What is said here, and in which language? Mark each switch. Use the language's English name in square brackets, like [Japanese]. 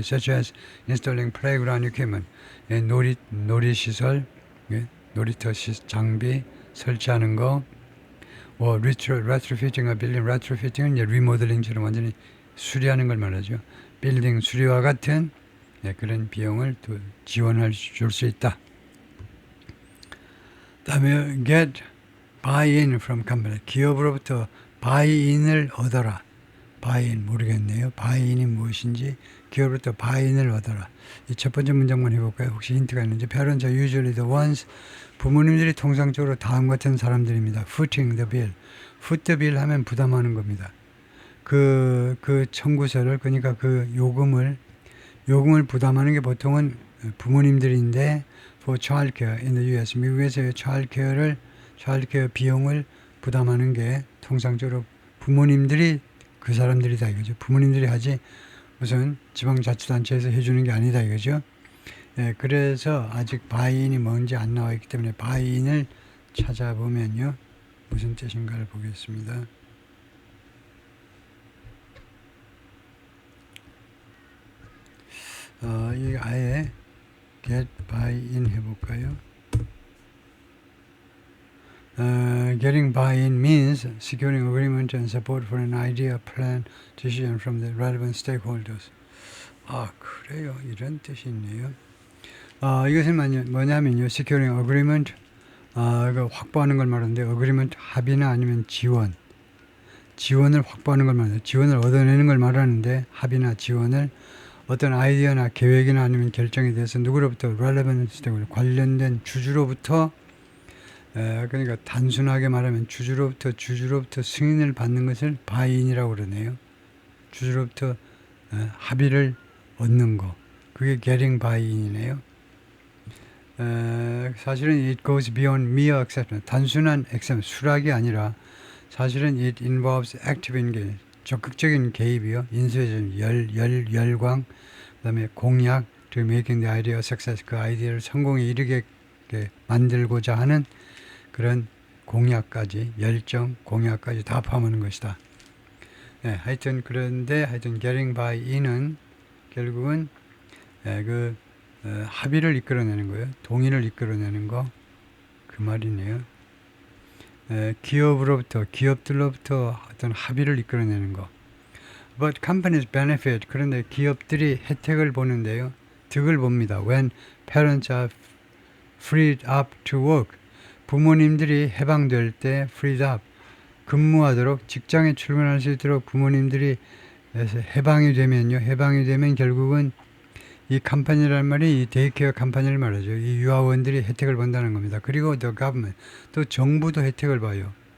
[English] such as installing playground equipment [Korean] 놀이시설 놀이터 장비 설치하는 거 [English] retrofitting a building [Korean] retrofitting은 이제 리모델링처럼 완전히 수리하는 걸 말하죠. 빌딩 수리와 같은 그런 비용을 지원할 줄 수 있다. 다음에 [English] get buy-in from company. [Korean] 기업으로부터 buy-in을 얻어라. buy-in 모르겠네요. buy-in이 무엇인지 기업으로부터 buy-in을 얻어라. 이 첫 번째 문장만 해볼까요? 혹시 힌트가 있는지. [English] Parents are usually the ones. [Korean] 부모님들이 통상적으로 다음 같은 사람들입니다. [English] footing the bill. [Korean] foot the bill 하면 부담하는 겁니다. 그 청구서를 그러니까 그 요금을 부담하는 게 보통은 부모님들인데 [English] for childcare in the US [Korean] 미국에서의 childcare 비용을 부담하는 게 통상적으로 부모님들이 그 사람들이다 이거죠. 부모님들이 하지 무슨 지방자치단체에서 해주는 게 아니다 이거죠. 그래서 아직 바이인이 뭔지 안 나와 있기 때문에 바이인을 찾아보면요 무슨 뜻인가를 보겠습니다. 이 아예 get buy-in 해볼까요? [English] Getting buy-in means securing agreement and support for an idea, plan, decision from the relevant stakeholders. [Korean] 그래요. 이런 뜻이 있네요. 이것은 뭐냐면요. securing agreement, 이거 확보하는 걸 말하는데, agreement 합의나 아니면 지원을 확보하는 걸 말하는데, 지원을 얻어내는 걸 말하는데, 합의나 지원을 어떤 아이디어나 계획이나 아니면 결정에 대해서 누구로부터 [English] relevant stakeholder, [Korean] 관련된 주주로부터 그러니까 단순하게 말하면 주주로부터 승인을 받는 것을 바이인이라고 그러네요. 주주로부터 합의를 얻는 거. 그게 getting buy-in이네요. 사실은 [English] it goes beyond mere acceptance. [Korean] 단순한 [English] acceptance, [Korean] 수락이 아니라 사실은 [English] it involves active engagement. [Korean] 적극적인 개입이요. 인수해준 열광, 그다음에 공약, [English] to making the idea a success. [Korean] 그 아이디어를 성공에 이르게 만들고자 하는 그런 공약까지, 열정, 공약까지 다 포함하는 것이다. 네, 하여튼 그런데 하여튼 getting by in은 결국은 합의를 이끌어내는 거예요. 동의를 이끌어내는 거, 그 말이네요. 기업들로부터 어떤 합의를 이끌어내는 거. [English] But companies benefit. [Korean] 그런데 기업들이 혜택을 보는데요. 득을 봅니다. [English] When parents are freed up to work. [Korean] 부모님들이 해방될 때 [English] freed up. [Korean] 근무하도록 직장에 출근할 수 있도록 부모님들이 해방이 되면 결국은 이 컴퍼니란 말이 이 데이케어 컴퍼니를 말하죠. 이 유아원들이 혜택을 본다는 겁니다. 그리고 [English] the government, [Korean] 또 정부도 혜택을 봐요.